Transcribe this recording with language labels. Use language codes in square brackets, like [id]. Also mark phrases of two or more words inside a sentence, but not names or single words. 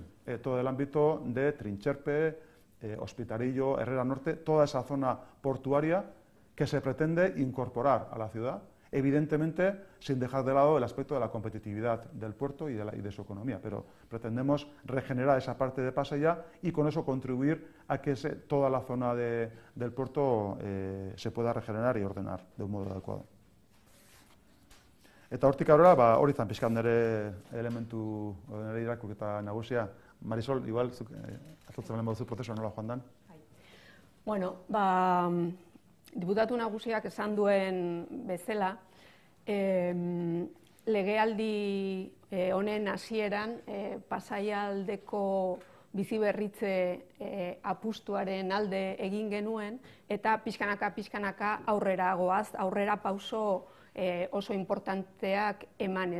[es] Todo el ámbito de Trincherpe, Hospitarillo, Herrera Norte, toda esa zona portuaria que se pretende incorporar a la ciudad, evidentemente sin dejar de lado el aspecto de la competitividad del puerto y de su economía, pero pretendemos regenerar esa parte de Pasaia y con eso contribuir a que toda la zona del puerto se pueda regenerar y ordenar de un modo adecuado. [eu] Eta hortik aurrera, hori zan pixkat nire elementu, nire irakurketa nagusia. Marisol, igual, azotzen lehen baduzu prozesua nola joan dan? Bueno, diputatu nagusiak esan duen bezala, legealdi honen hasieran Pasaia aldeko biziberritze apustuaren alde egin genuen, eta pixkanaka aurrera goaz, aurrera pauso oso importanteak emanez.